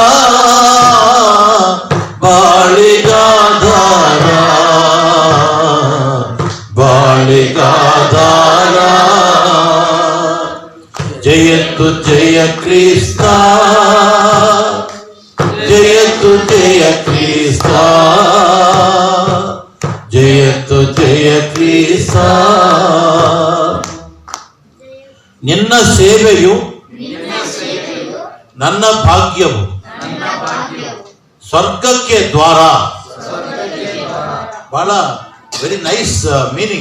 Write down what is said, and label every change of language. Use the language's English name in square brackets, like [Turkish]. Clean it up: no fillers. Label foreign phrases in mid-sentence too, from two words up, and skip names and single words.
[Kannada] ಬಾಳಿಗಾಧಾರ, ಬಾಳಿಗಾಧಾರ. ಜಯತು ಜಯ ಕ್ರಿಸ್ತ, ಜಯತು ಜಯ ಕ್ರಿಸ್ತ, ಜಯತು ಜಯ ಕ್ರಿಸ್ತ. ನಿನ್ನ ಸೇವೆಯು ನನ್ನ ಭಾಗ್ಯವು ಸ್ವರ್ಗಕ್ಕೆ ದ್ವಾರ. [English] ಬಹಳ very nice meaning.